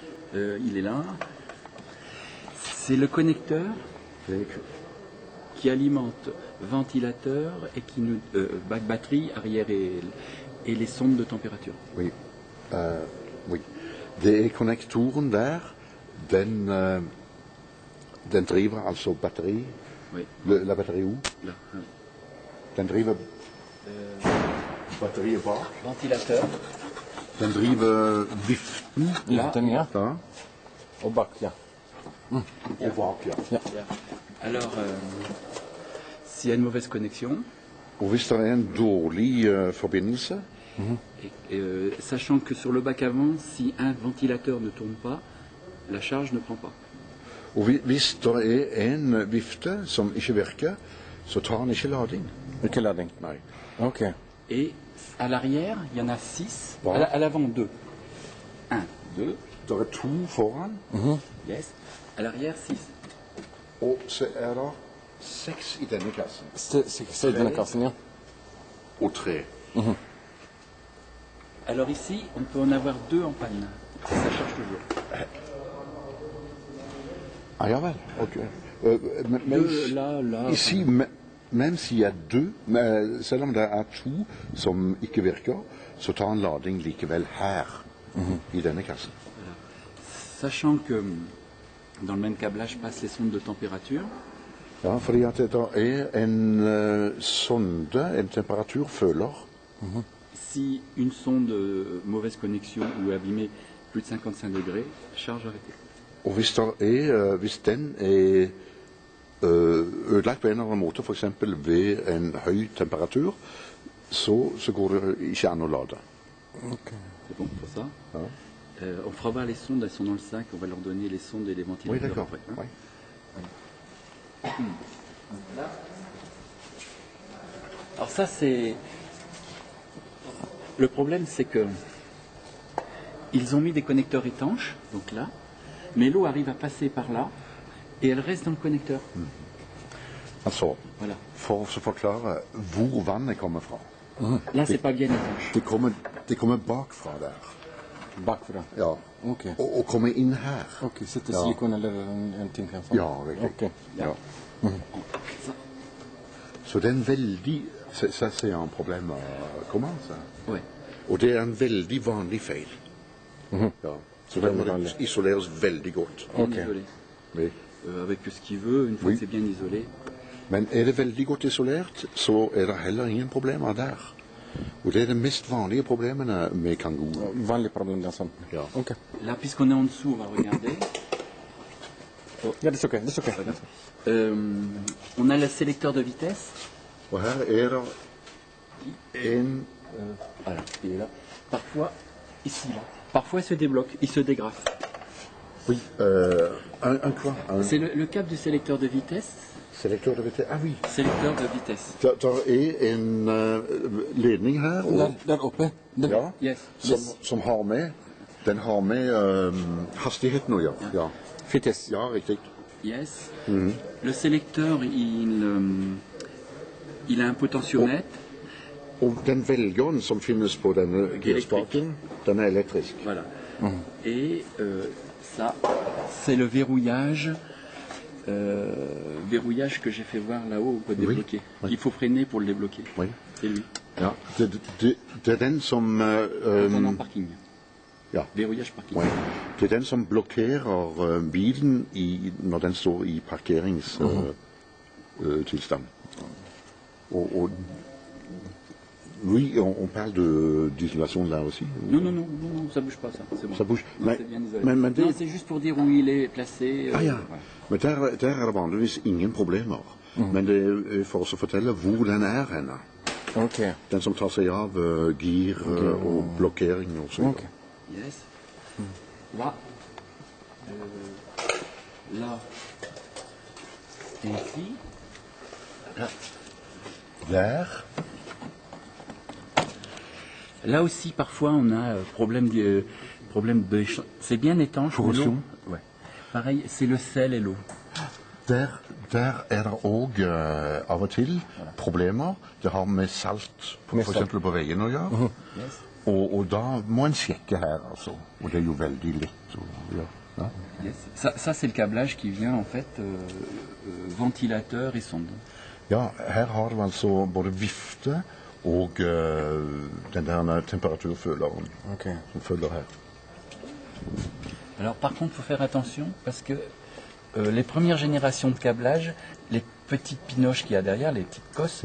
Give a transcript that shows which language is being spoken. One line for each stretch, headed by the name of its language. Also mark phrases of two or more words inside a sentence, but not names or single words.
French: Il est là. C'est le connecteur qui alimente ventilateur et qui nous batterie arrière et les sondes de température. Oui. Oui.
Norwegian: Det konnektoren der, den driver altså batteri.
French: Oui. La batterie où? Là.
Norwegian: Den driver batteriet bak.
French: Ventilateur.
Norwegian: Den driver viften.
French: Là.
Norwegian: Da. Og bak, ja. Og bak, ja.
French: Alors, s'il y a une mauvaise connexion,
Norwegian: Og hvis det er en dårlig forbindelse,
French: sachant que sur le bac avant, si un ventilateur ne tourne pas, la charge ne prend pas.
Norwegian: og hvis det er en vifte som ikke virker, så tar den ikke lading. Ikke lading. Nei. Ok.
French: Et à l'arrière, il y en a 6. Bon. À l'avant, 2. 1, 2.
Norwegian: Det er to foran, Yes.
French: À l'arrière, 6.
Norwegian: og så er det 6 i denne kassen. Se i denne kassen, ja. Og 3.
French: Alors ici, on peut en avoir 2 en panne. Ça charge toujours.
Norwegian: Ah, ja vel. Ok.
French: Là. Ici, mens il y a 2,
Norwegian: selv om det er 2 som ikke virker, så tar en lading likevel her, i denne kassen.
French: Voilà. Sachant que dans le même câblage passent les sondes de température,
Norwegian: Ja, fordi at det er en sonde, en temperaturføler.
French: si une sonde mauvaise connexion ou abîmée plus de 55 degrés, charge arrêtée.
Norwegian: Og hvis den er ødelagt på en eller annen måte, f.eks. ved en høy temperatur, så går det ikke an å lade. Ok.
French: C'est bon pour ça.
Norwegian: Ja.
French: On fera voir les sondes, elles sont dans le sac, on va leur donner les sondes et les Oui, ventilateurs d'accord. après. Hein. Oui. Alors ça c'est... Le problème c'est que ils ont mis des connecteurs étanches, donc là, mais l'eau arrive à passer par là et elle reste dans le connecteur.
Norwegian: Altså,
French: Voilà.
Norwegian: for å forklare hvor vannet kommer fra.
French: Là c'est pas bien étanche.
Norwegian: Det kommer bakfra der. Bakfra. Ja. Ok. Og kommer inn her. Ok, sitter Ja. silikon eller en ting her. sånn. Ja, riktig. Ok. Ja.
French: Ça,
Norwegian: Så det er en veldig Så ser jeg problemet kommer, altså.
French: ouais.
Norwegian: Og det er en veldig vanlig feil. Ja. Så den må Veldig vanlig. isoleres veldig godt.
French: Bien Ok. isolé. Oui. Avec ce qu'il veut, une fois Oui. que c'est bien isolé.
Norwegian: Men er det veldig godt isolert, så er det heller ingen problemer der. Og det er de mest vanlige problemene med Kangoo. Vanlig problem, det er sånn. Ja. Ok.
French: Là, puisqu'on est en dessous, on va regarder.
Norwegian: Ja, det er ok. Det er ok.
French: On a le sélecteur de vitesse.
Norwegian: Og her er det en
French: Voilà, il est là. Parfois, ici, là. Parfois, il se débloque, il se dégrafe. Oui. Un quoi? Un C'est le câble du sélecteur de vitesse. selektør de vitesse. Ah oui. Sélecteur de vitesse.
Norwegian: Der er en ledning her og, Der oppe. Den. ja, Yes. som har med Den har med hastigheten å gjøre. Ja. Fittes. Ja, riktig. Yes.
French: Le sélecteur, il a un potentiomètre.
Norwegian: Og den velgeren som finnes på denne girspaken, den er elektrisk.
French: Voilà. Et ça, c'est le verrouillage. Verrouillage que j'ai fait voir là-haut pour débloquer. oui. Il faut freiner pour le débloquer. Oui. C'est lui.
Norwegian: Ja. Det er den som
French: Quand on est en parking.
Norwegian: ja.
French: Verrouillage parking. Oui.
Norwegian: Det er den som blokkerer bilen når den står i parkeringstilstand.
French: Og oui, on parle d'isolation là aussi. Non, ça bouge pas, ça. C'est bon. Ça bouge. Non, Mais- c'est bien isolé.
Norwegian: men det-
French: Non, c'est juste pour dire où il est placé.
Norwegian: Ah ja,
French: voilà.
Norwegian: men der er det vanligvis ingen problemer. Men det er for oss å fortelle hvor den er henne. Ok. Den som tar seg av gir og blokkering og så videre. Ok. Yes.
French: Là. Là. Et ici.
Norwegian: Der.
French: Là aussi, parfois, on a problème de c'est bien étanche. mais Corrosion. l'eau- Ouais. Pareil, c'est le sel et l'eau.
Norwegian: Der er det òg av og til problemer. Det har med salt Med f.eks. salt. på veien å gjøre. Yes. Og da må en sjekke her, altså. Og det er jo veldig lett. Ja. Ja. Yes.
French: Ça c'est le câblage qui vient en fait ventilateur et sonde.
Norwegian: Ja, her har du altså både vifte og den der temperaturføleren Ok. som følger her.
French: Alors par contre, il faut faire attention parce que les premières générations de câblage, les petites pinoches qu'il y a derrière, les petites cosses,